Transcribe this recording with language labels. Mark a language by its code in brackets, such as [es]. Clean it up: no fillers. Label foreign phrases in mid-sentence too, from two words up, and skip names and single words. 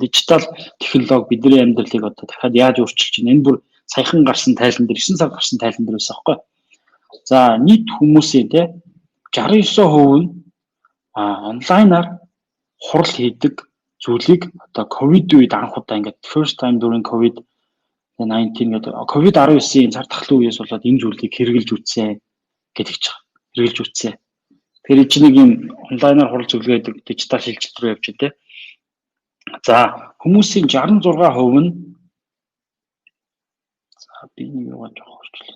[mn] Дижитал технологи бидний амьдралыг одоо дахиад яаж өөрчилж байна? Энэ бүр саяхан гарсан тайлан дээр 9 сар гарсан тайлан дээр байсан байхгүй. За нийт хүмүүсийн те 69% нь онлайнаар хурал хийдэг зүйлийг одоо ковид үед анх удаа ингээд [en] first time during COVID-19 [mn] гэдэг COVID-19-ийн цар тахлын үеэс болоод энэ зүйлийг хэрэгжилж үтсэн гэдэг ч хэрэгжилж үтсэн. Тэгэхээр чи нэг юм онлайнаар хурал зөвлөгөөдөг дижитал шилжилт рүү явж байна те. За хүмүүсийн 66% нь за би нэг яваад жоох орчлоо.